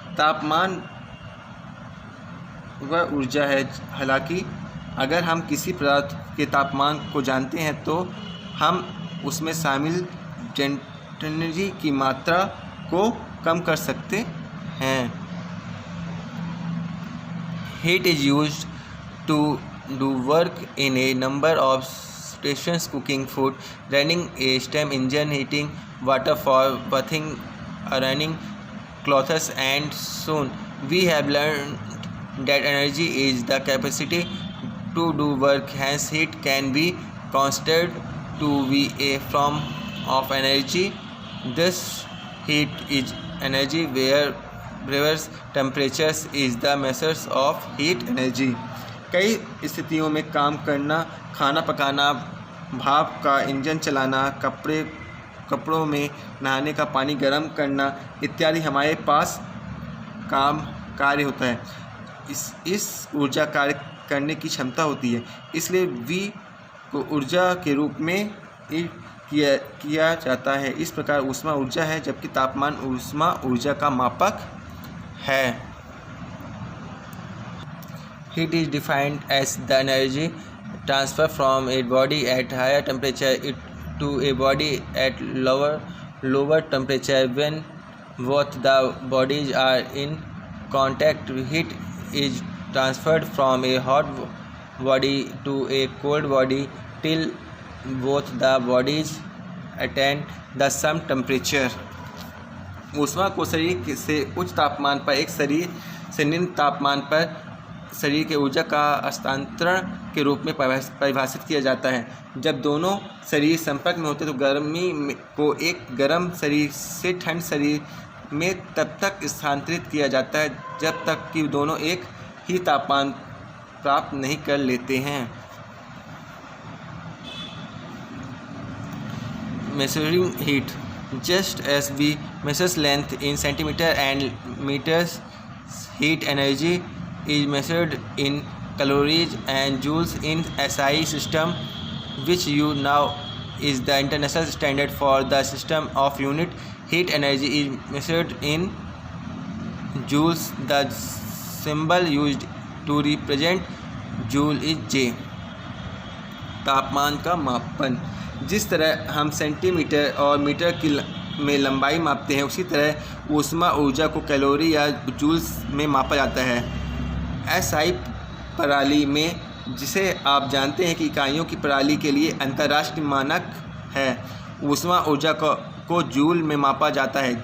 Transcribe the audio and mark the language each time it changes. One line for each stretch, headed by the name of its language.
Hindi: तापमान वह ऊर्जा है। हालांकि अगर हम किसी पदार्थ के तापमान को जानते हैं तो हम उसमें शामिल एनर्जी की मात्रा को कम कर सकते हैं।
English: Heat is used to do work in a number of stations: cooking food, running a steam engine, heating water for bathing, ironing clothes, and so on. We have learned that energy is the capacity to do work. Hence, heat can be considered to be a form of energy. Thus, heat is energy wherever temperatures is the measures of heat energy.
Hindi: कई स्थितियों में काम करना, खाना पकाना, भाप का engine चलाना, कपड़ों में नहाने का पानी गर्म करना इत्यादि हमारे पास कार्य होता है। इस ऊर्जा कार्य करने की क्षमता होती है, इसलिए वी को ऊर्जा के रूप में किया जाता है। इस प्रकार ऊष्मा ऊर्जा है, जबकि तापमान ऊष्मा ऊर्जा का मापक है।
English: Heat is defined as the energy transfer from a body at higher temperature to a body at lower temperature. When both the bodies are in contact, heat is transferred from a hot body to a cold body till both the bodies attain the same temperature.
Hindi: ऊष्मा को शरीर से उच्च तापमान पर एक शरीर से निम्न तापमान पर शरीर के ऊर्जा का हस्तांतरण के रूप में परिभाषित किया जाता है। जब दोनों शरीर संपर्क में होते हैं तो गर्मी को एक गर्म शरीर से ठंड शरीर में तब तक स्थानांतरित किया जाता है जब तक कि दोनों एक ही तापमान प्राप्त नहीं कर लेते हैं।
English: Measuring heat. Just as we measure length in centimeter and meters, heat energy is measured in calories and joules in SI system, which you know is the international standard for the system of unit. Heat energy is measured in joules. The symbol used to represent joule is J.
Hindi: तापमान का मापन। जिस तरह हम centimetre और metre में लंबाई मापते हैं, उसी तरह ऊष्मा ऊर्जा को कैलोरी या जूल्स में मापा जाता है। SI प्रणाली में, जिसे आप जानते हैं कि इकाइयों की प्रणाली के लिए अंतर्राष्ट्रीय मानक है, ऊष्मा ऊर्जा को जूल में मापा जाता है।